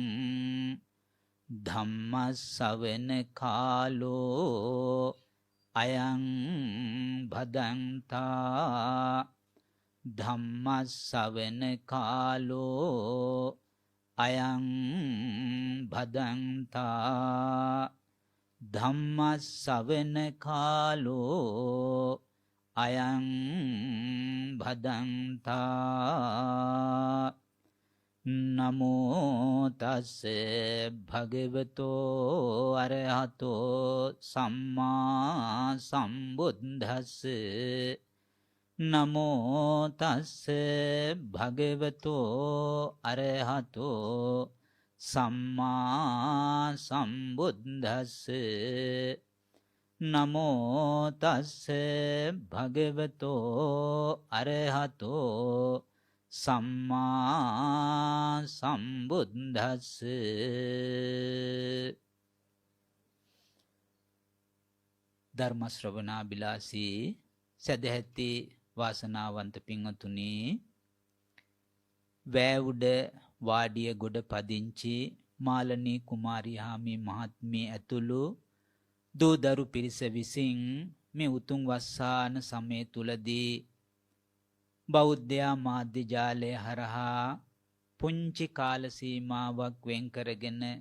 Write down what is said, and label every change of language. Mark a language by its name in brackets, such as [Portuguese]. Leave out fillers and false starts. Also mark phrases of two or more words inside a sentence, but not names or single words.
[Pali] ධම්ම ශ්‍රවණ කාලෝ අයං භදන්තා ධම්ම ශ්‍රවණ කාලෝ අයං භදන්තා ධම්ම ශ්‍රවණ කාලෝ අයං භදන්තා නමෝ තස් භගවතෝ අරහතෝ සම්මා සම්බුද්දස්ස නමෝ තස් භගවතෝ අරහතෝ සම්මා සම්බුද්දස්ස නමෝ තස් භගවතෝ අරහතෝ සම්මා සම්බුද්දස්ස. [Sinhala] ධර්ම ශ්‍රවණාබිලාසී සදැහැති වාසනාවන්ත පින්වතුනි, වැෑඋඩ වාඩිය ගොඩ පදිංචි මාලනී කුමාරි හාමි මහත්මිය ඇතුළු දූදරු පිරිස විසින් මේ උතුම් වස්සාන සමය තුලදී බෞද්ධයා මාධ්‍ය ජාලය හරහා පුංචි කාල සීමාවක් වෙන් කරගෙන